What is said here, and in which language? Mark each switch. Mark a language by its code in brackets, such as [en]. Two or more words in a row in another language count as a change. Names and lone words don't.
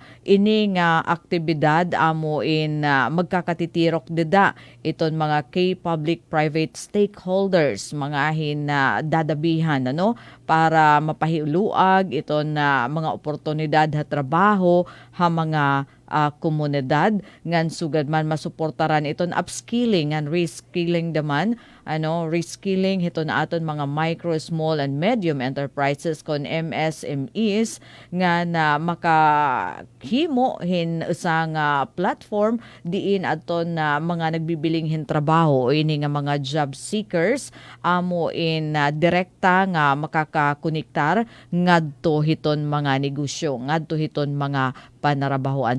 [war] Ini nga aktibidad amo in magkakatitirok dida iton mga [en] key public-private stakeholders [war] mga dadabihan para mapahiluag iton mga oportunidad ha trabaho ha mga komunidad ngan sugad man masuportaran iton [en] upskilling and reskilling [war] daman reskilling hiton aton mga [en] micro, small and medium enterprises [war] kon MSMEs nga na makahimo hin usang platform diin aton mga nagbibiling hin trabaho o ini nga mga [en] job seekers [war] amo in direkta nga makakakonektar ngadto hiton mga negosyo ngadto hiton mga panarabahoan.